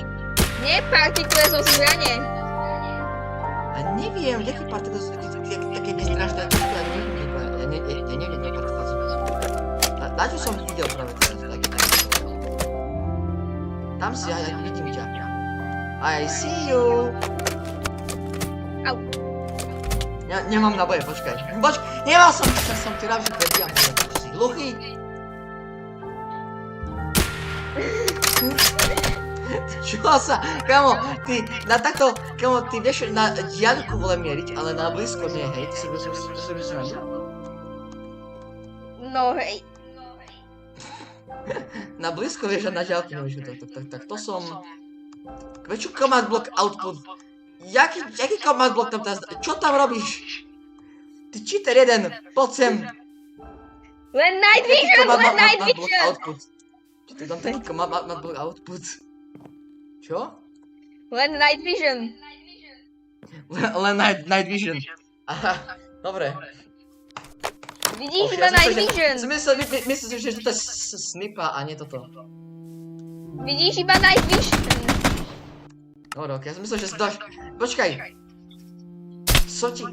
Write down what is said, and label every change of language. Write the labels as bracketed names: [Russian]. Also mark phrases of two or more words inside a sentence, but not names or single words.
[Slovak] Nie partikle zo zbrane. A neviem, jaké partikle sú také nestrašné, ja neviem, jaké partikle sú. Dačo som videl práve teraz, tam si, ja vidím ťa. [English] I see you. [Slovak] Au. Nemám naboje, počkaj. Nemal som ti rád, že prebíjam, si hluchý? Čo sa, kamo, ty na takto, kamo, ty vieš na diaľku vole mieriť, ale na blízko nie, hej, ty si rozumiem. No hej. Na blízko vieš a na diaľku nevieš, tak to som... Čo [English] command block output? [Slovak] Jaký [English] command block [Slovak] tam teraz, čo tam robíš? Ty cheater jeden, poď sem. Len [English] night vision. [Slovak] Output. Čo ty tam taký [English] command block output? [Slovak] Čo? Len [English] night vision. [Slovak] Len [English] night vision. [Slovak] Aha, dobre. Vidíš iba [English] night vision. [Slovak] Myslím, že to je snipa a nie toto. Vidíš iba [English] night vision. [Slovak] Dobre, ok, ja som myslel, že si dáš... Počkaj. Som ti...